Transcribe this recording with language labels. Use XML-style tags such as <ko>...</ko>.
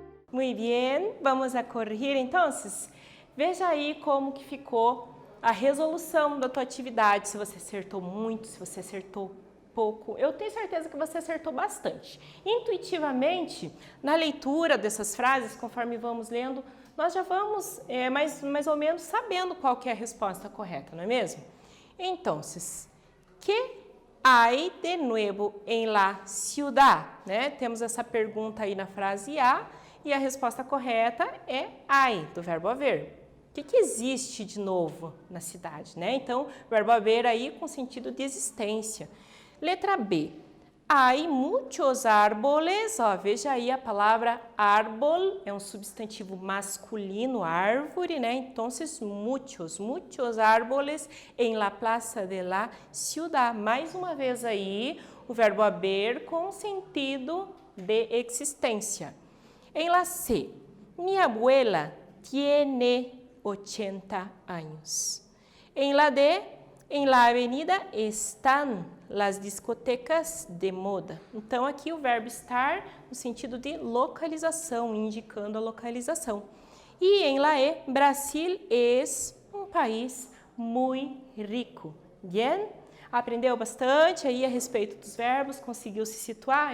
<pt>Muito bem, vamos a corrigir então. Veja aí como que ficou a resolução da tua atividade, se você acertou muito, se você acertou pouco. Eu tenho certeza que você acertou bastante. Intuitivamente, na leitura dessas frases, conforme vamos lendo, nós já vamos mais ou menos sabendo qual que é a resposta correta, não é mesmo?</pt> <es>Então, que hay de nuevo en la ciudad?</es> <pt>Né? Temos essa pergunta aí na frase A e a resposta correta é hay, do verbo haver. O que existe de novo na cidade, né? Então, verbo haver aí com sentido de existência. Letra B.</pt> <es>Hay muchos árboles,</es> <pt>ó, veja aí a palavra árbol, é um substantivo masculino, árvore, né?</pt> <es>Então, muchos árboles en la plaza de la ciudad.</es> <pt>Mais uma vez aí, o verbo haber com sentido de existência.</pt> <es>En la C. Mi abuela tiene 80 años. En la D, en la avenida están las discotecas de moda.</es> <pt>Então, aqui o verbo estar no sentido de localização, indicando a localização. E em la E, Brasil es um país muito rico.</pt> <es>Bien?</es> <pt>Aprendeu bastante aí a respeito dos verbos? Conseguiu se situar?</pt>